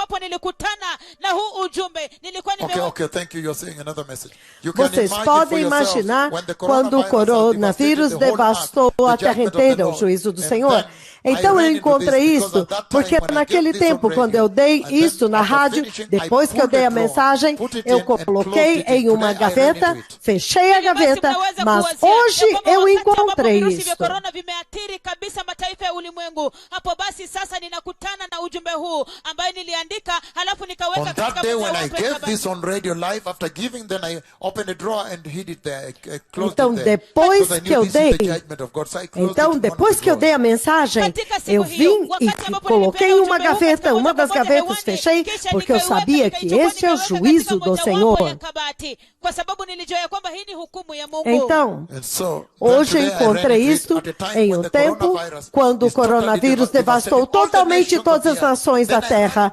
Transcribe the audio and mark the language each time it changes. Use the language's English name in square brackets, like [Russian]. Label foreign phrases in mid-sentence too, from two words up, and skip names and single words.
[Portuguese] Vocês podem imaginar quando o coronavírus devastou a terra inteira, o juízo do Senhor. Então eu encontrei isso, porque naquele tempo, quando eu dei isso na rádio, depois depois que eu dei a mensagem, eu coloquei em uma gaveta, fechei a gaveta, mas hoje eu encontrei isso. [Swahili] Vimeathiri kabisa mataifa ya ulimwengu. Hapo basi sasa ninakutana na ujumbe huu ambaye niliandika halafu nikaweka [English] on [Swahili] katika [English] that day when I [Swahili] mtandao [English] gave this on radio live, after giving, then I opened a drawer and hid it there, closed [Portuguese] Então, [English] it there. [Portuguese] depois [English] Because I [Portuguese] que [English] knew [Portuguese] eu [English] this is the [Portuguese] dei, [English] judgment of God. So I closed [Portuguese] então [English] it in one [Portuguese] depois [English] of the [Portuguese] que eu dei a [English] drawers. [Portuguese] mensagem, eu vim e coloquei em uma gaveta, uma das gavetas fechei, porque eu sabia que esse é o juízo do Senhor. Então, hoje eu encontrei isto em um tempo quando o coronavírus devastou totalmente todas as nações da Terra.